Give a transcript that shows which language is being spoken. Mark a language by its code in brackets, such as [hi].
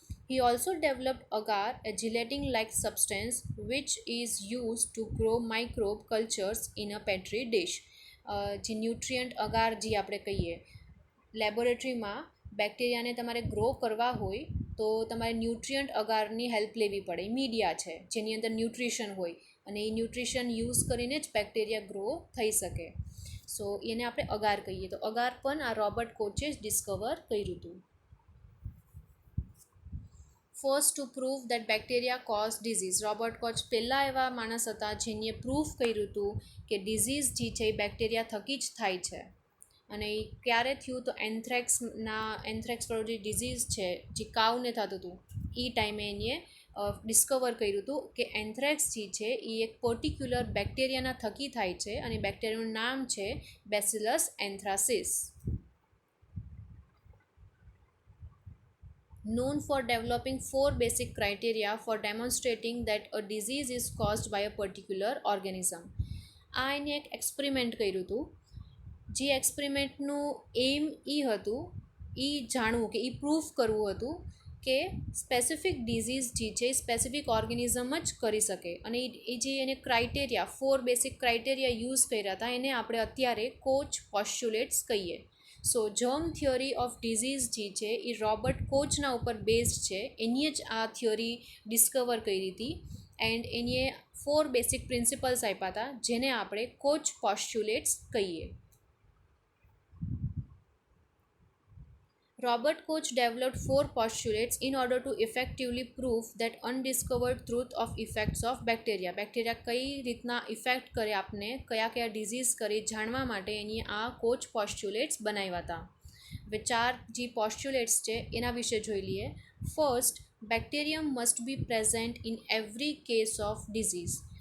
[en] He also developed agar, a gelatin-like substance which is used to grow microbe cultures in a petri dish. [gu] જે nutrient અગાર જે આપણે કહીએ, લેબોરેટરીમાં બેક્ટેરિયાને તમારે grow કરવા હોય તો તમારે ન્યુટ્રિયન્ટ અગારની હેલ્પ લેવી પડે. મીડિયા છે જેની અંદર ન્યુટ્રિશન હોય, અને એ ન્યુટ્રિશન યુઝ કરીને જ બેક્ટેરિયા ગ્રો થઈ શકે. સો એને આપણે અગાર કહીએ. તો અગાર પણ આ રોબર્ટ કોચે જ ડિસ્કવર કર્યું હતું. [en] First to prove that bacteria cause disease. [gu] Robert coach પહેલાં એવા માણસ હતા જેને પ્રૂફ કર્યું હતું કે ડિઝીઝ જે છે એ બેક્ટેરિયા થકી જ થાય છે. અને એ ક્યારે થયું? તો એન્થ્રેક્સ વાળું જે ડિઝીઝ છે જે કાવને થતું હતું એ ટાઈમે એને ડિસ્કવર કર્યું હતું કે એન્થ્રેક્સ જે છે એ એક પર્ટિક્યુલર બેક્ટેરિયાના થકી થાય છે, અને બેક્ટેરિયાનું નામ છે bacillus એન્થ્રાસિસ. [en] Known for developing 4 basic criteria for demonstrating that a disease is caused by a particular organism. [gu] આ એને એક એક્સપેરિમેન્ટ કર્યું હતું, જે એક્સપેરિમેન્ટનું એમ એ હતું એ જાણવું કે એ પ્રૂફ કરવું હતું કે સ્પેસિફિક ડિઝીઝ જે છે સ્પેસિફિક ઓર્ગેનિઝમ જ કરી શકે. અને એ જે એને ક્રાઇટેરિયા 4 બેસિક ક્રાઇટેરિયા યુઝ કર્યા હતા એને આપણે અત્યારે કોચ પોસ્ચ્યુલેટ્સ કહીએ. સો જર્મ થિયરી ઓફ ડિઝીઝ જે છે એ રોબર્ટ કોચના ઉપર બેઝડ છે. એની જ આ થિયરી ડિસ્કવર કરી હતી, એન્ડ એની 4 બેસિક પ્રિન્સિપલ્સ આપ્યા હતા જેને આપણે કોચ પોસ્ચ્યુલેટ્સ કહીએ. [en] Robert Koch developed 4 postulates in order to effectively prove that undiscovered truth of effects of bacteria. [gu] Bacteria કઈ રીતના ઇફેક્ટ કરે આપને, કયા કયા ડિઝીઝ કરે જાણવા માટે એની આ કોચ પોસ્ચ્યુલેટ્સ બનાવ્યા હતા. હવે 4 જે પોસ્ચ્યુલેટ્સ છે એના વિશે જોઈ લઈએ. First, [en] Bacterium must be present in every case of disease.